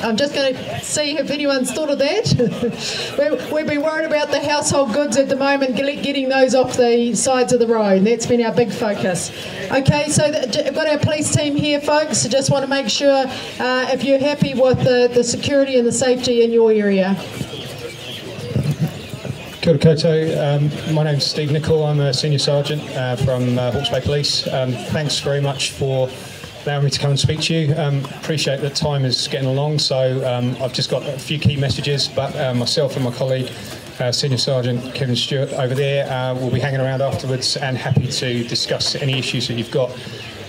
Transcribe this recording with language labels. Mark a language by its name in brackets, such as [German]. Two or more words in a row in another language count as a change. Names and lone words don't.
[English] I'm just going to see if anyone's thought of that. We've been worried about the household goods at the moment, getting those off the sides of the road. That's been our big focus. Okay, so we've got our police team here, folks. I just want to make sure if you're happy with the security and the safety in your area. [Māori] Kia ora koutou. [English] My name's Steve Nicol. I'm a Senior Sergeant from Hawke's Bay Police. Thanks very much for allowing me to come and speak to you. Appreciate that time is getting along, so I've just got a few key messages, but myself and my colleague, Senior Sergeant Kevin Stewart over there, will be hanging around afterwards and happy to discuss any issues that you've got.